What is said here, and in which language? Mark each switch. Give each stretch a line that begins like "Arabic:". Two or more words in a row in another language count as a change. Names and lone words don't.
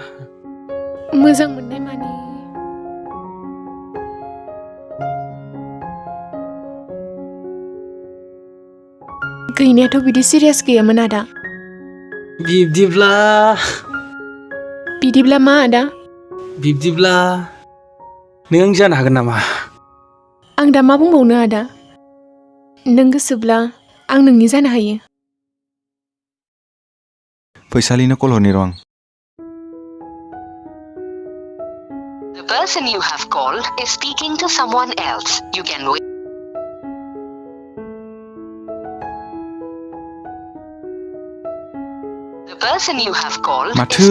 Bodo: मोजां मोननाय माने गैनायाथ' बिदि सिरियास गैयामोन आदा बिदिब्ला मा आदा बिब्दिब्ला नों आं जानो हागोन नामा आं दा मा बुंबावनो आदा नों गोसोब्ला आं नोंनि जानो हायो फैसालिनो कल हरनि र' आं
English: The person you have called is speaking to someone else. You can wait. The person you have called is Mathu,